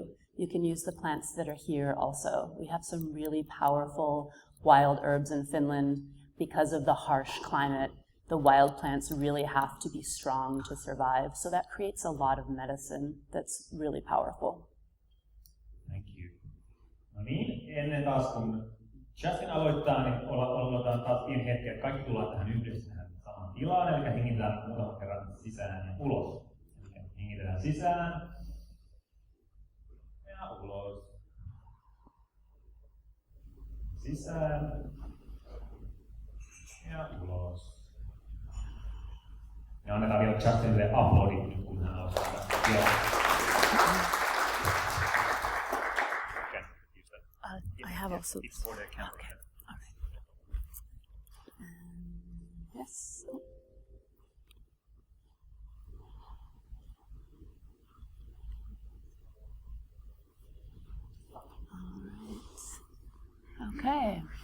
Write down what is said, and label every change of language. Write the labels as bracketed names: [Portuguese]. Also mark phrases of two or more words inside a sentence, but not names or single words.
[English] You can use the plants that are here also. We have some really powerful wild herbs in Finland. Because of the harsh climate, the wild plants really have to be strong to survive. So that creates a lot of medicine that's really powerful. Thank you. [Finnish] No niin, ennen taas kun Justine aloittaa, niin aloitetaan taas pieni hetki, että kaikki tullaan tähän yhdessä tähän samaan tilaan, eli hengitellään muutaman kerran sisään ja ulos. Eli hengitellään sisään ja ulos. Sisään ja ulos. Ja annetaan vielä Justinelle aplodit, kun hän aloittaa. [English] I have also. It's for the camera. Okay. All right. Yes. All right. Okay.